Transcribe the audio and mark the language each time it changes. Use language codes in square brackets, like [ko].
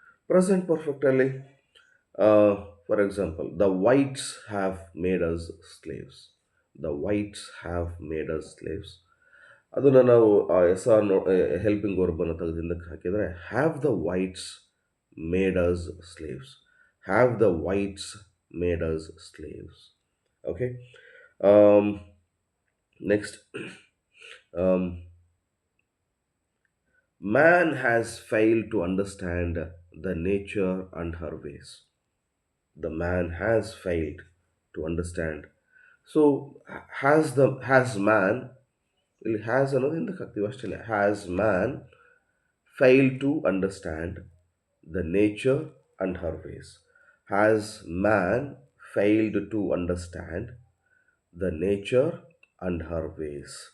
[kn] Present ಪರ್ಫೆಕ್ಟಲ್ಲಿ [en] for example, the whites have made us slaves. The whites have made us slaves. [kn] ಅದನ್ನು ನಾವು S R no helping ವರ್ಬನ್ನು ತೆಗೆದು ಹಿಂದಕ್ಕೆ ಹಾಕಿದರೆ, [en] Have the whites made us slaves. Have the whites made us slaves. Okay. Next, man has failed to understand the nature and her ways. The man has failed to understand. So has man, [kn] ಇಲ್ಲಿ has ಅನ್ನೋದು ಹಿಂದಕ್ಕೆ ಹಾಕ್ತೀವಿ ಅಷ್ಟೇ. [en] Has man fail to understand the nature and her ways. Has man failed to understand the nature and her ways?